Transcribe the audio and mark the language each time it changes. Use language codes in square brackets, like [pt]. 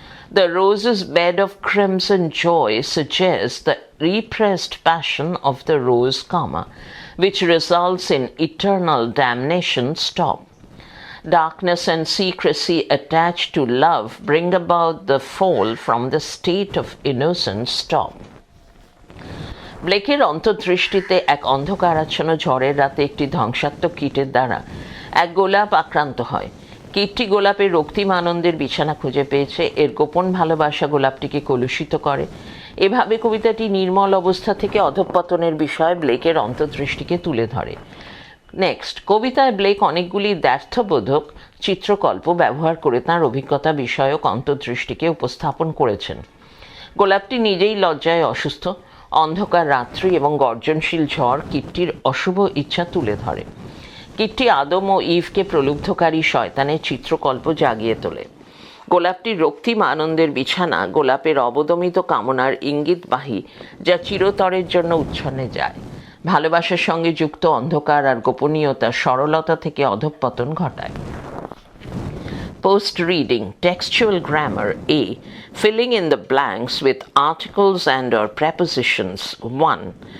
[en] The rose's bed of crimson joy suggests the repressed passion of the rose, which results in eternal damnation. Stop. Darkness and secrecy attached to love bring about the fall from the state of innocence. Stop. [bn] ব্লেকের অন্তর্দৃষ্টিতে এক অন্ধকারাচ্ছন্ন ঝড়ের রাতে একটি ধ্বংসাত্মক কীটের দ্বারা এক গোলাপ আক্রান্ত হয়। কীটটি গোলাপের রক্তিম আনন্দের বিছানা খুঁজে পেয়েছে। এর গোপন ভালোবাসা গোলাপটিকে কলুষিত করে। এভাবে কবিতাটি নির্মল অবস্থা থেকে অধঃপতনের বিষয়ে ব্লেকের অন্তর্দৃষ্টিকে তুলে ধরে। নেক্সট, কবিতায় ব্লেক অনেকগুলি দ্ব্যর্থবোধক চিত্রকল্প ব্যবহার করে তাঁর অভিজ্ঞতা বিষয়ক অন্তর্দৃষ্টিকে উপস্থাপন করেছেন। গোলাপটি নিজেই লজ্জায় অসুস্থ। অন্ধকার রাত্রি এবং গর্জনশীল ঝড় কীটটির অশুভ ইচ্ছা তুলে ধরে। কীটটি আদম ও ইভকে প্রলুব্ধকারী শয়তানের চিত্রকল্প জাগিয়ে তোলে। গোলাপটির রক্তিম আনন্দের বিছানা গোলাপের অবদমিত কামনার ইঙ্গিতবাহী, যা চিরতরের জন্য উচ্ছন্নে যায়। ভালোবাসার সঙ্গে যুক্ত অন্ধকার আর গোপনীয়তা সরলতা থেকে অধঃপতন ঘটায়। [en] Post reading. Textual grammar. A. Filling in the blanks with articles and or prepositions. 1.